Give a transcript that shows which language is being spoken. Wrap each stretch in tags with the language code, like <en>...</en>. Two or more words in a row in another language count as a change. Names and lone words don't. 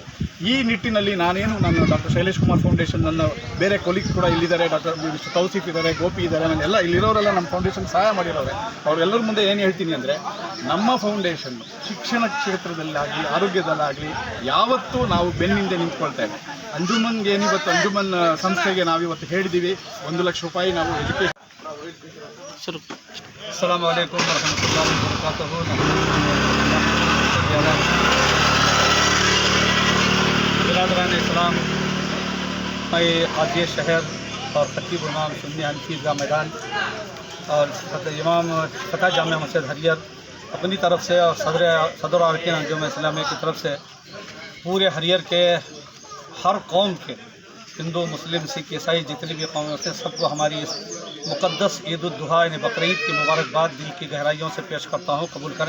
<kn>ಈ ನಿಟ್ಟಿನಲ್ಲಿ ನಾನು ಡಾಕ್ಟರ್ ಶೈಲೇಶ್ ಕುಮಾರ್ ಫೌಂಡೇಶನ್, ನನ್ನ ಬೇರೆ ಕೊಲೀಗ್ ಕೂಡ ಇಲ್ಲಿದ್ದಾರೆ, ಡಾಕ್ಟರ್ ತೌಸೀಫ್ ಇದ್ದಾರೆ, ಗೋಪಿ ಇದ್ದಾರೆ, ನಾನೆಲ್ಲ ಇಲ್ಲಿರೋರೆಲ್ಲ ನಮ್ಮ ಫೌಂಡೇಶನ್ ಸಹಾಯ ಮಾಡಿರೋರೆ. ಅವರೆಲ್ಲರ ಮುಂದೆ ಏನು ಹೇಳ್ತೀನಿ ಅಂದರೆ, ನಮ್ಮ ಫೌಂಡೇಶನ್ ಶಿಕ್ಷಣ ಕ್ಷೇತ್ರದಲ್ಲಾಗಲಿ, ಆರೋಗ್ಯದಲ್ಲಾಗಲಿ ಯಾವತ್ತೂ ನಾವು ಬೆನ್ನಿಂದೆ ನಿಂತ್ಕೊಳ್ತೇವೆ. ಅಂಜುಮನ್ಗೆ ಏನಿವತ್ತು ಅಂಜುಮನ್ ಸಂಸ್ಥೆಗೆ ನಾವಿವತ್ತು ಹೇಳಿದ್ದೀವಿ 1 ಲಕ್ಷ ರೂಪಾಯಿ ನಾವು ಎಜುಕೇಷನ್.</kn> <ar>السلام عليكم ورحمة الله وبركاته.</ar> <hi>बिरादरान इस्लाम, मैं हाजी शहर और खतीब इमाम सुन्नी हनफी ईदगाह मैदान और इमाम फतह जामिया मस्जिद हरियर अपनी तरफ से और सदर अरकान अंजुमन इस्लामी की तरफ से पूरे हरियर के हर कौम के, हिंदू, मुस्लिम, सिख, ईसाई, जितनी भी कौमें होते हैं, सबको हमारी इस मुक़द्दस ईद उल दुहा यानी बकरीद की मुबारकबाद दिल की गहराइयों से पेश करता हूँ, कबूल करें।</hi>